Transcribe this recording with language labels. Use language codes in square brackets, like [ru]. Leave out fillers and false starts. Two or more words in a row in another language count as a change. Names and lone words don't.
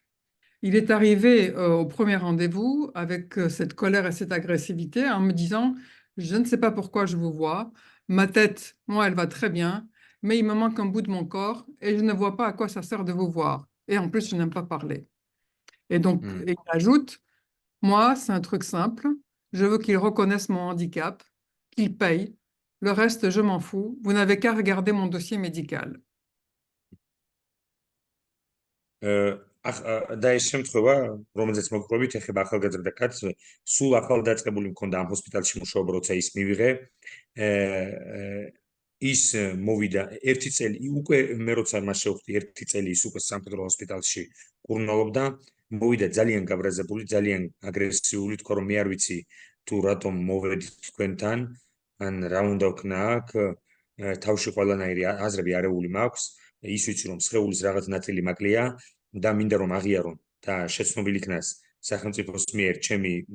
[fr] Il est arrivé au premier rendez-vous avec cette colère et cette agressivité en me disant « Je ne sais pas pourquoi je vous vois, ma tête, moi, elle va très bien, mais il me manque un bout de mon corps et je ne vois pas à quoi ça sert de vous voir. Et en plus, je n'aime pas parler. » Et donc, il ajoute « Moi, c'est un truc simple, je veux qu'il reconnaisse mon handicap, qu'il paye, le reste, je m'en fous, vous n'avez qu'à regarder mon dossier médical. » [ka] და ეს შემთხვევა, რომელზეც მოგყვებით, ეხება ახალგაზრდა კაცს, სულ ახალდაწყებული მქონდა ამ ჰოსპიტალში მუშაობა, როცა ის მივიღე. ის მოვიდა 1 წელი, უკვე მე როცა მას შევხვდი 1 წელი ის უკვე სამხედრო ჰოსპიტალში კურნალობდა, მოვიდა ძალიან გაბრაზებული, ძალიან აგრესიული, თქვა რომ მე არ ვიცი თუ რატომ მოვედით თქვენთან, ან რა უნდა ვქნა აქ, თავში ყველანაირი აზრები არეული მაქვს, ის ვიცი რომ სხეულის რაღაც ნაწილი მაკლია და მინდა რომ აღიარონ და შეცნობილი იქნას სახელმწიფოს მიერ ჩემი